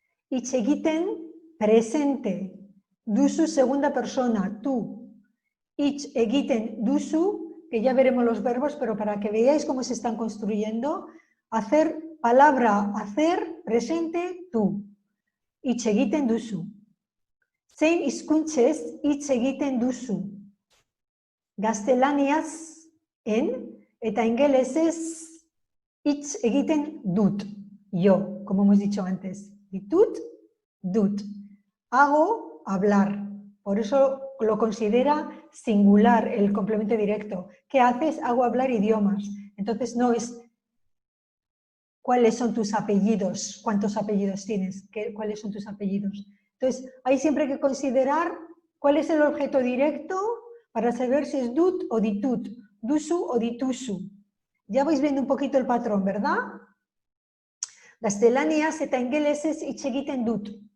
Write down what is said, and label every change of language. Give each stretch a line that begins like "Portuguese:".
Basque: Hitz egiten,
Spanish: presente. Duzu, segunda persona, tú.
Basque: Hitz egiten duzu,
Spanish: que ya veremos los verbos, pero para que veáis cómo se están construyendo, hacer, palabra hacer, presente, tú.
Basque: Hitz egiten duzu. Zein hizkuntzez hitz egiten duzu. Gaztelaniaz eta ingelesez hitz egiten dut.
Spanish: Yo, como hemos dicho antes. Ditut, dut. Hago, hablar. Por eso lo considera singular el complemento directo. ¿Qué haces? Hago hablar idiomas. Entonces no es ¿Cuáles son tus apellidos? ¿Cuántos apellidos tienes? ¿Cuáles son tus apellidos? Entonces, hay siempre que considerar cuál es el objeto directo para saber si es dut o ditut, dusu o ditusu. Ya vais viendo un poquito el patrón, ¿verdad?
Basque: Gaztelaniaz eta ingelesez hitz egiten dut.